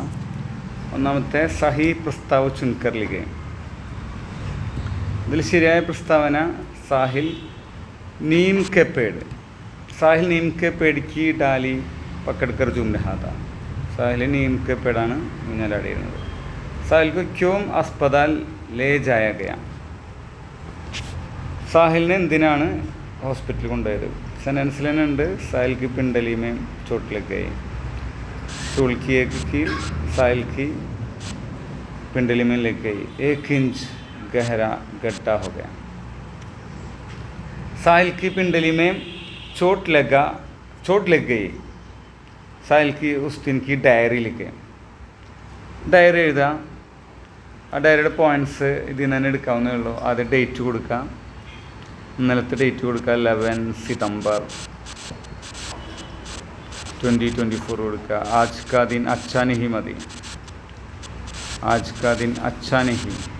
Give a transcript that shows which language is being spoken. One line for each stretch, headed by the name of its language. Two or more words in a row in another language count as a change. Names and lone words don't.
Hindi: ഒന്നാമത്തെ सही प्रस्ताव चुनकर लिखे.
Malayalam: ഇതിൽ ശരിയായ പ്രസ്താവന സാഹിൽ
Hindi: नीम के पेड़. साहिल नीम के पेड़ की डाली पकड़कर झूम रहा था.
Malayalam: സാഹിൽ
Hindi: नीम के
Malayalam: പേടാണ് ഊഞ്ഞാലാടിയിരുന്നത്. സാഹിൽ
Hindi: को क्यों अस्पताल ले जाया गया?
Malayalam: സാഹിലിനെ എന്തിനാണ് ഹോസ്പിറ്റലിൽ കൊണ്ടുപോയത്? സെൻറ്റൻസിൽ തന്നെ ഉണ്ട്,
Hindi: സാഹിൽ की पिंडली में चोट लग गई. चूल की एक कील साहिल की पिंडली में लग गई. 1 इंच गहरा गड्ढा हो गया. साहिल की पिंडली में चोट लग गई. साहिल की उस दिन की डायरी लिखे.
Malayalam: ഡയറി എഴുതുക. ആ ഡയറിയുടെ പോയിൻറ്റ്സ് ഇതിൽ നിന്ന് തന്നെ എടുക്കാവുന്നേ ഉള്ളൂ. ആദ്യം ഡേറ്റ് കൊടുക്കുക, ഇന്നലത്തെ ഡേറ്റ് കൊടുക്കുക, 11 സിതംബർ 2024 കൊടുക്കുക.
Hindi: आज का दिन अच्छा नहीं മതി. आज का दिन अच्छा नहीं.